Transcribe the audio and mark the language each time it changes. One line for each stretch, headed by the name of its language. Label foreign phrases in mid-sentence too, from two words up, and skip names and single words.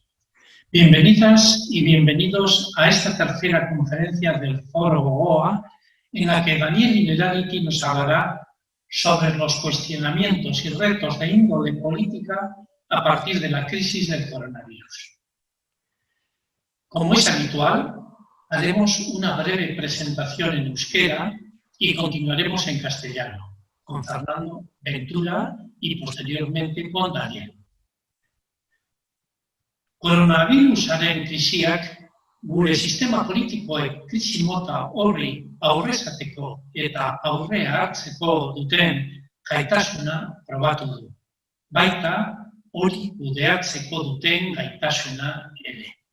Spanish: Bienvenidas y bienvenidos a esta tercera conferencia del Foro Gogoa, en la que Daniel Innerarity nos hablará sobre los cuestionamientos y retos de índole política a partir de la crisis del coronavirus. Como es habitual, haremos una breve presentación en euskera y continuaremos en castellano, con Fernando Ventura y posteriormente con Daniel.
Basque: Koronavirusaren krisiak gure sistema politikoek krisi mota horri aurre esateko eta aurrea hartzeko duten gaitasuna probatu du. Baita hori kudeatzeko duten gaitasuna ere.